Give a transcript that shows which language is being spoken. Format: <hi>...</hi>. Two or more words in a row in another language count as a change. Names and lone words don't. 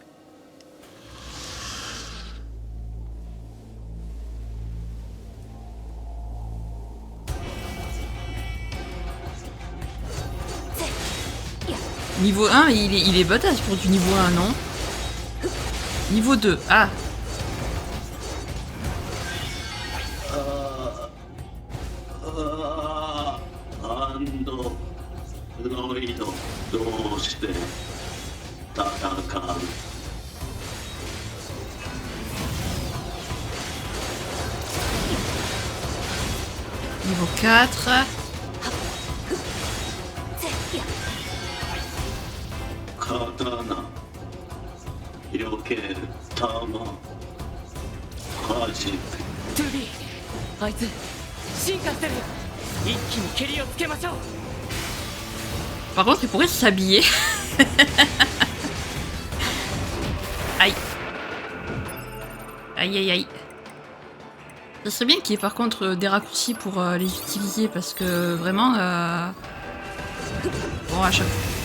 <fr>Niveau 1, il est badass pour du niveau 1, non? Niveau 2, ah.</fr> <ja>アンドロイドどうして戦う。</ja> <fr>Niveau 4.</fr> <ja>刀避ける弾はじく。トゥービー、あいつ進化してる。一気に蹴りをつけましょう。</ja> <fr>Par contre, il pourrait s'habiller. Aïe. Aïe aïe aïe. Ça serait bien qu'il y ait par contre des raccourcis pour les utiliser parce que vraiment... Bon, à chaque fois...</fr>